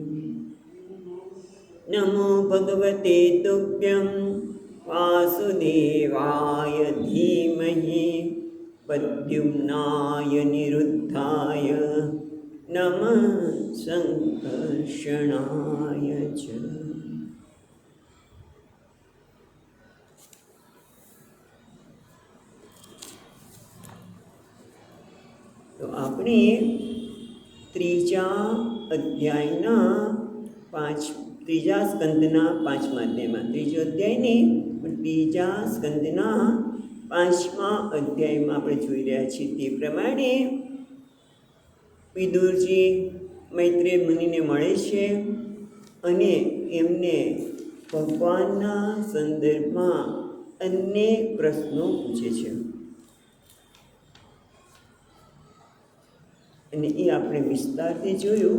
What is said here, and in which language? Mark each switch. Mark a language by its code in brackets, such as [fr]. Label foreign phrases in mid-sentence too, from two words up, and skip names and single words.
[sa] नमो भगवते तुभ्यं वासुदेवाय धीमहि प्रद्युम्नाय निरुद्धाय नमः संकर्षणाय च। [gu] तो આપણે ત્રીજા સ્કંદના પાંચમા અધ્યાયમાં ત્રીજો અધ્યાય નહીં પણ ત્રીજા સ્કંદના પાંચમા અધ્યાયમાં આપણે જોઈ રહ્યા છીએ તે પ્રમાણે વિદુરજી મૈત્રેય મુનિને મળે છે અને એમને ભગવાનના સંદર્ભમાં અનેક પ્રશ્નો પૂછે છે અને એ આપણે વિસ્તારથી જોયું।